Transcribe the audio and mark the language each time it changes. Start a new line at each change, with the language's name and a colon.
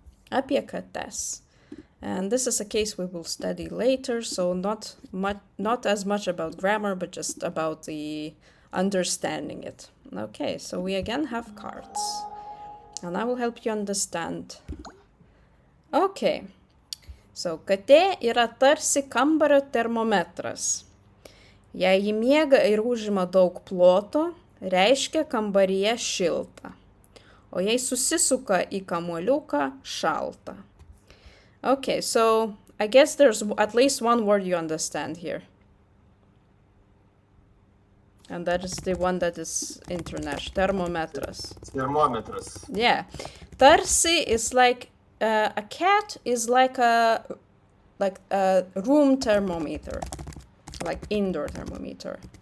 Lithuanian: Apie kates.
English: And this is a case we will study later, so not as much about grammar, but just about the understanding it. Okay, so we again have cards. And I will help you understand.
Lithuanian: Okay, so katė yra tarsi kambario termometras. Jei ji miega ir užima daug ploto, reiškia kambaryje šilta. O jei susisuka į kamuoliuką, šalta.
English: Okay, so I guess there's at least one word you understand here. And that is the one that is international, thermometers. Thermometers. Yeah. Tarsi is like, a cat is like a room thermometer, like indoor thermometer.